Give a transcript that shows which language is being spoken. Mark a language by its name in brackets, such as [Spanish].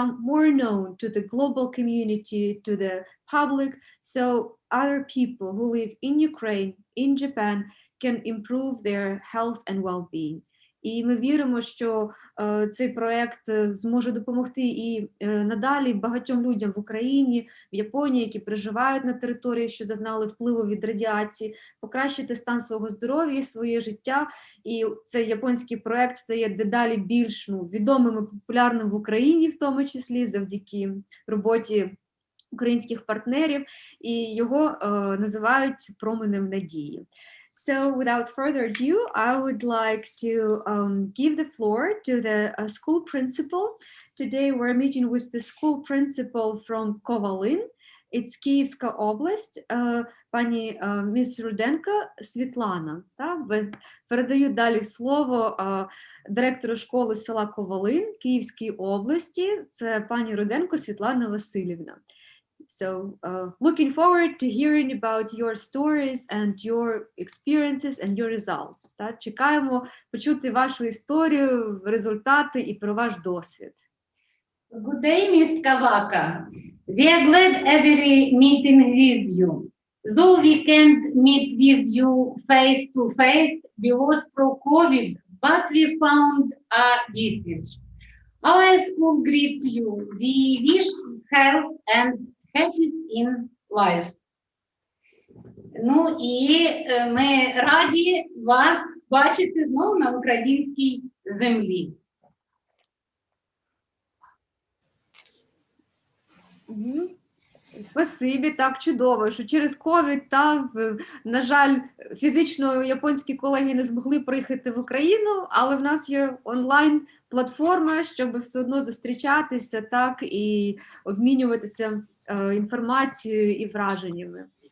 [English] more known to the global community, to the public, so other people who live in Ukraine, in Japan, can improve their health and well-being. [Ukrainian] І ми віримо, що цей проєкт зможе допомогти і надалі багатьом людям в Україні, в Японії, які проживають на території, що зазнали впливу від радіації, покращити стан свого здоров'я, своє життя. І цей японський проєкт стає дедалі більш відомим і популярним в Україні, в тому числі завдяки роботі українських партнерів, і його називають променем надії. [English] So without further ado, I would like to give the floor to the school principal. Today we're meeting with the school principal from Kovalin. [Ukrainian] It's Київська область, пані міс Руденко Світлана. Передаю далі слово директору школи села Ковалин Київської області. Це пані Руденко Світлана Васильівна. So looking forward to hearing about your stories and your experiences and your results. Чекаємо почути вашу історію, результати і про ваш досвід. [English] Good day, Ms. Kawaka. We are glad every meeting with you. Though we can't meet with you face to face because through COVID, but we found a distance. Our school greets you. We wish health and happiness in life. [Ukrainian] Ну і ми раді вас бачити знову на українській землі. Спасибі, так чудово, що через ковід, на жаль, фізично японські колеги не змогли приїхати в Україну, але в нас є онлайн-платформа, щоб все одно зустрічатися, і обмінюватися інформацією і враженнями.